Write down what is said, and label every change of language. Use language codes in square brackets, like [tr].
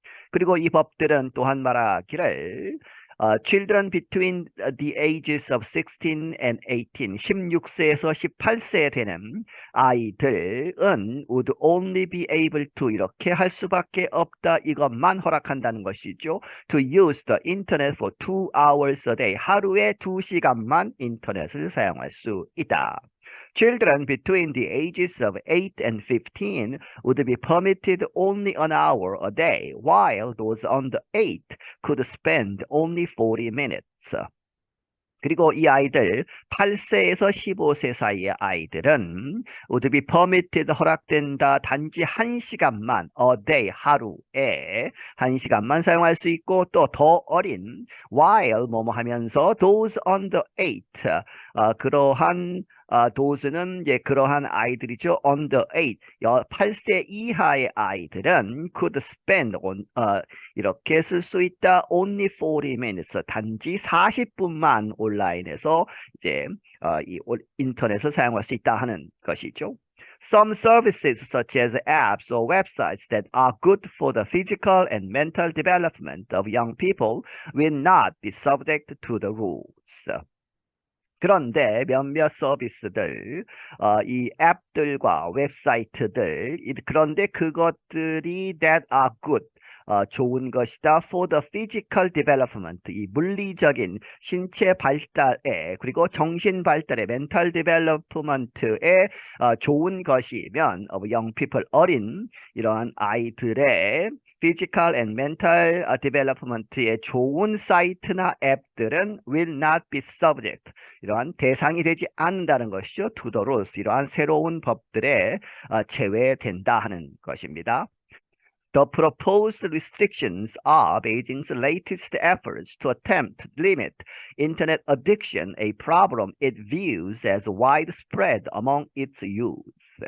[ko] 그리고 이 법들은 또한 말하기를 [en] children between the ages of 16 and 18, [ko] 16세에서 18세 되는 아이들은 [en] would only be able to [ko] 이렇게 할 수밖에 없다. 이것만 허락한다는 것이죠. [en] To use the internet for 2 hours a day. [ko] 하루에 2시간만 인터넷을 사용할 수 있다. [en] Children between the ages of 8 and 15 would be permitted only an hour a day, while those under 8 could spend only 40 minutes. [ko] 그리고 이 아이들 8세에서 15세 사이의 아이들은 [en] would be permitted [ko] 허락된다 단지 1시간만 [en] a day [ko] 하루에 1시간만 사용할 수 있고 또 더 어린 [en] while [ko] 뭐뭐 하면서 [en] those under 8 [ko] 그러한 도스는 이제 그러한 아이들이죠. [en] under [ko] 8세 이하의 아이들은 [en] could spend on [ko] 이렇게 쓸 수 있다. [en] only 40 minutes [ko] 단지 40분만 온라인에서 이제 이 인터넷을 사용할 수 있다 하는 것이죠. [en] Some services such as apps or websites that are good for the physical and mental development of young people will not be subject to the rules. [ko] 그런데 몇몇 서비스들, 이 앱들과 웹사이트들, 그런데 그것들이 [en] that are good, [ko] 좋은 것이다. [en] For the physical development, [ko] 이 물리적인 신체 발달에 그리고 정신 발달에 [en] mental development에 좋은 것이면 young people [ko] 어린 이러한 아이들의 [en] physical and mental development에 [ko] 좋은 사이트나 앱들은 [en] will not be subject. [ko] 이러한 대상이 되지 않는다는 것이죠. [en] To the rules. [ko] 이러한 새로운 법들에 제외된다 하는 것입니다. [en] The proposed restrictions are Beijing's latest efforts to attempt to limit internet addiction, a problem it views as widespread among its youth.